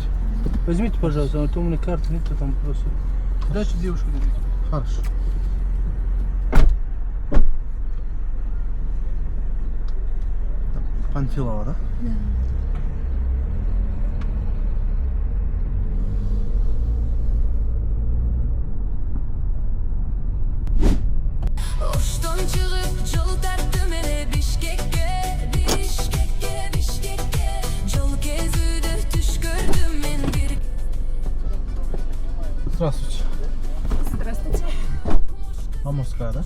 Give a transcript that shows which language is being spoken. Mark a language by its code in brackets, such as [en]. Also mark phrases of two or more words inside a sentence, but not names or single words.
[ru] Возьмите, пожалуйста, а то у меня карты нет, там просто. Дальше девушку дадите. Хорошо. Панфилова, да? Да. [ky] Ошондон чыгып жол тарттым эле Бишкекке Жол жүрүүдө түш көрдүм мен бир. [ru] Здравствуйте. Здравствуйте. Амурская, да?